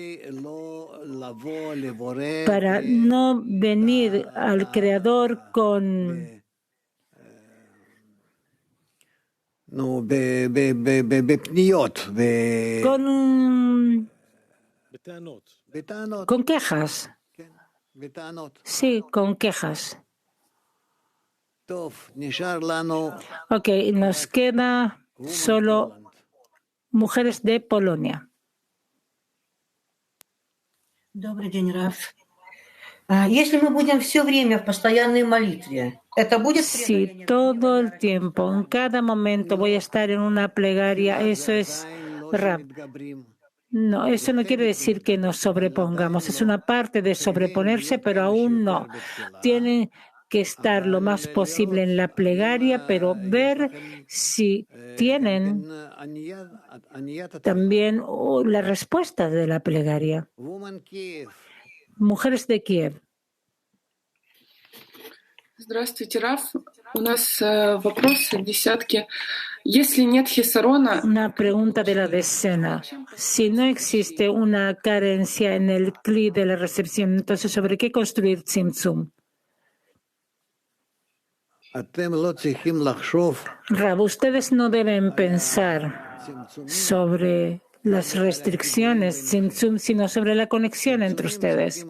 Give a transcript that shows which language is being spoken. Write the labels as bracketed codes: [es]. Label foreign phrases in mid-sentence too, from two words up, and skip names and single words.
[es] para no venir al Creador con quejas. Sí, con quejas. Ok, nos queda solo mujeres de Polonia. [ru] Добрый день, Раф. Если мы будем все время в постоянной молитве, это будет [es] Si todo el tiempo, en cada momento voy a estar en una plegaria, eso es Rab. No, eso no quiere decir que nos sobrepongamos. Es una parte de sobreponerse, pero aún no. Tienen que estar lo más posible en la plegaria, pero ver si tienen también la respuesta de la plegaria. Mujeres de Kiev. [ru] Здравствуйте, Раф. У нас вопросы десятки. Если нет хисарона... [es] Una pregunta de la decena. Si no existe una carencia en el cli de la recepción, entonces ¿sobre qué construir tzimtzum? Rab, ustedes no deben pensar sobre las restricciones tzimtzum, sino sobre la conexión entre ustedes.